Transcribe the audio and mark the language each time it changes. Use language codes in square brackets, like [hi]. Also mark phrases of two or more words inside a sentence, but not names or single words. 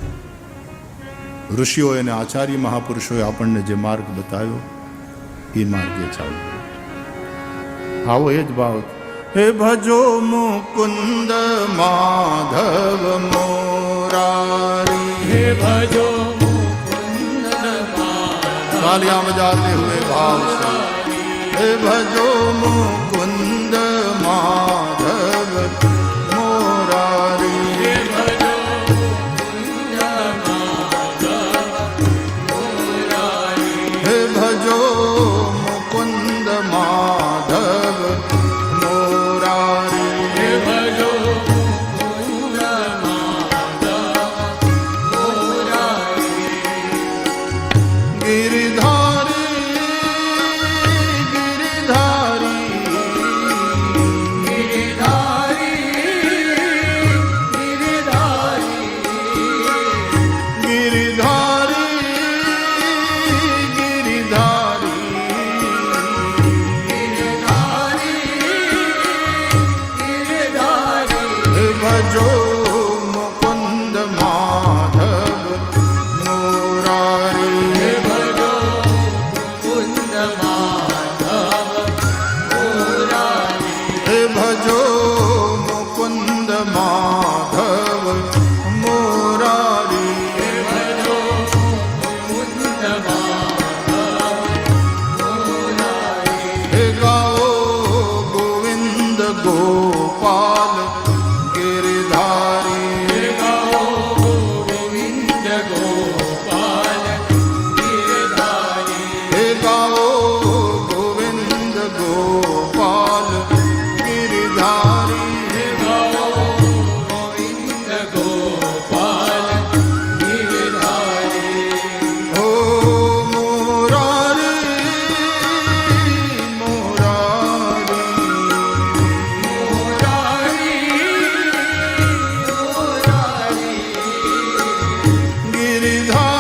[gu] ઋષિઓએ અને આચાર્ય મહાપુરુષોએ આપણને જે માર્ગ બતાવ્યો એ માર્ગે ચાલવું. આવો એ જ ભાવ. [hi] हे भजो मुकुंद माधव मोरारी, हे भजो तालियां बजाते हुए भाव से. हे भजो मुकुंद माधव मोरारी, हे भजो मुकुंद माधव मोरारी, हे भजो मुकुंद माधव मोरारी, हे भजो मुकुंद माधव मोरारी, गिरिधारी गिरिधारी गिरिधारी गिरिधारी गिरिधारी गिरिधारी ગિરિધારી भजो मुकुंद माधव मोरारी, हे भजो मुकुंद माधव मोरारी, हे भजो मुकुंद माधव मोरारी. हे भजो मुकुंद माधव मोरारी, हे गाओ गोविंद गोपाल गिरधारी, हे गाओ गोविंद गोपाल गिरधारी, हे गाओ गोविंद गोपाल गिरधारी. हे गाओ गोविंद गोपाल गिरधारी, ओ मोरारी मोरारी, मोरारी मोरारी, गिरिधारी